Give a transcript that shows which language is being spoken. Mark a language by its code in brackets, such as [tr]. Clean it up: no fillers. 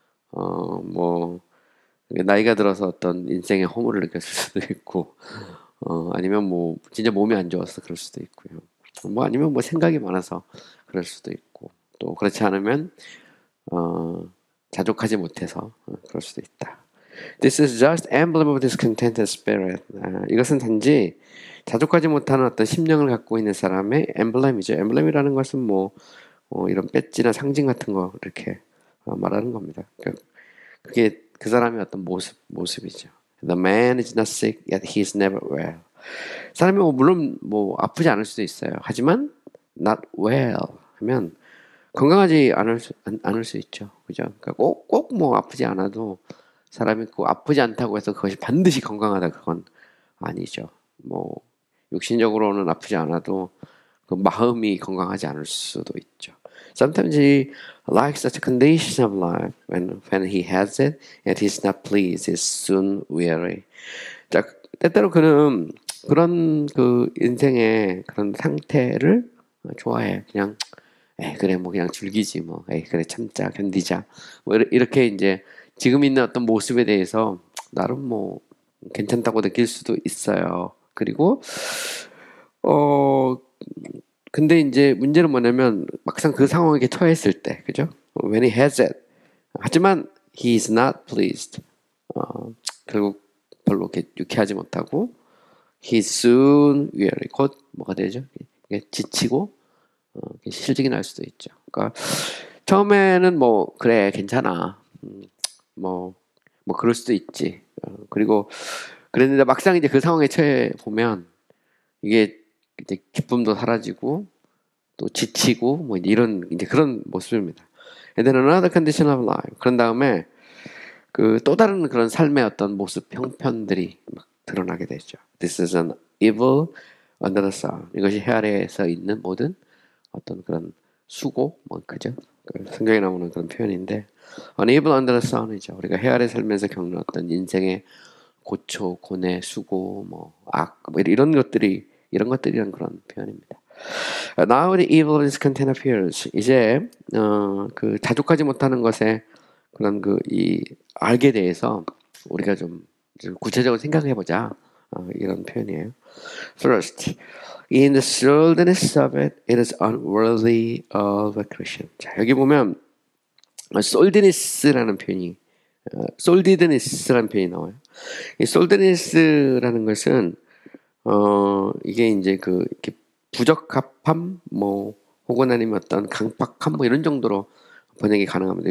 [ko] 뭐 나이가 들어서 어떤 인생의 허물을 느꼈을 수도 있고 아니면 뭐 진짜 몸이 안 좋아서 그럴 수도 있고요. 뭐 아니면 뭐 생각이 많아서 그럴 수도 있고 또 그렇지 않으면 자족하지 못해서 그럴 수도 있다. [en] This is just emblem of discontented spirit. [ko] 이것은 단지 자족하지 못하는 어떤 심령을 갖고 있는 사람의 엠블렘이죠. 엠블렘이라는 것은 뭐 이런 배지나 상징 같은 거 이렇게 말하는 겁니다. 그게 그 사람의 어떤 모습이죠. [en] The man is not sick, yet he is never well. [ko] 사람이 물론 뭐 아프지 않을 수도 있어요. 하지만 [en] not well [ko] 하면 건강하지 않을 수 있죠. 그죠? 그러니까 꼭 뭐 아프지 않아도 사람이 아프지 않다고 해서 그것이 반드시 건강하다 그건 아니죠. 뭐 육신적으로는 아프지 않아도 그 마음이 건강하지 않을 수도 있죠. [en] Sometimes he likes such a condition of life when he has it and he's not pleased, he's soon weary. [ko] 자, 때때로 그는 그런 그 인생의 그런 상태를 좋아해. 그냥 그래 뭐 그냥 즐기지 뭐 그래 참자 견디자 뭐 이렇게 이제 지금 있는 어떤 모습에 대해서 나름 뭐 괜찮다고 느낄 수도 있어요. 그리고 근데 이제 문제는 뭐냐면 막상 그 상황에 처했을 때, 그죠? [en] When he has it. [ko] 하지만 [en] he is not pleased. [ko] 결국 별로 이렇게 유쾌하지 못하고 [en] he soon weary. [ko] 곧 뭐가 되죠? 지치고 실직이 날 수도 있죠. 그러니까 처음에는 뭐 그래 괜찮아. 뭐 그럴 수도 있지. 그리고 그랬는데 막상 이제 그 상황에 처해 보면 이게 이제 기쁨도 사라지고 또 지치고 뭐 이런 이제 그런 모습입니다. [en] And then another condition of life. [ko] 그런 다음에 그 또 다른 그런 삶의 어떤 모습 형편들이 막 드러나게 되죠. [en] This is an evil under the sun. [ko] 이것이 해 아래에서 있는 모든 어떤 그런 수고 뭐 그죠? 성경에 나오는 그런 표현인데 [en] an evil under the sun [ko] 이죠. 우리가 해 아래 살면서 겪는 어떤 인생의 고초, 고뇌, 수고, 뭐 악, 뭐 이런 것들이란 그런 표현입니다. [en] Now the evil discontent appears. [ko] 이제 그 자족하지 못하는 것에 그런 이 알게 대해서 우리가 좀 구체적으로 생각해 보자. 이런 표현이에요. [en] First, in the sturdiness of it, it is unworthy of a Christian. [ko] 자, 여기 보면 솔디니스라는 표현이 솔디드니스라는 표현이 나와요. 이 솔디니스라는 것은 이게 이제 이렇게 부적합함 뭐 혹은 아니면 어떤 강박함 뭐 이런 정도로 번역이 가능합니다.